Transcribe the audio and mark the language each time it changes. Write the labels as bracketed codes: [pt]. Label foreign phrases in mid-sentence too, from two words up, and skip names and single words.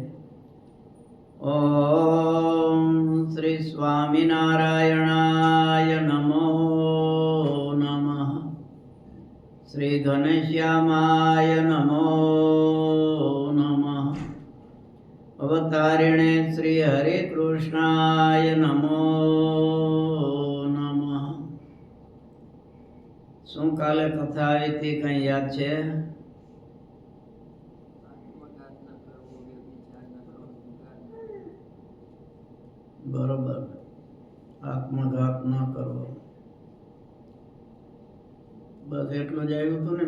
[sa] ओम श्री स्वामिनारायणाय नमो नमः। श्री घनश्यामाय नमो नमः। अवतारिणे श्री हरे कृष्णाय नमो नमः। [gu] શું કાલે કથા આવી હતી કઈ યાદ છે? બરોબર, આત્મઘાત ન કરવો, બસ એટલું જ આવ્યું હતું ને.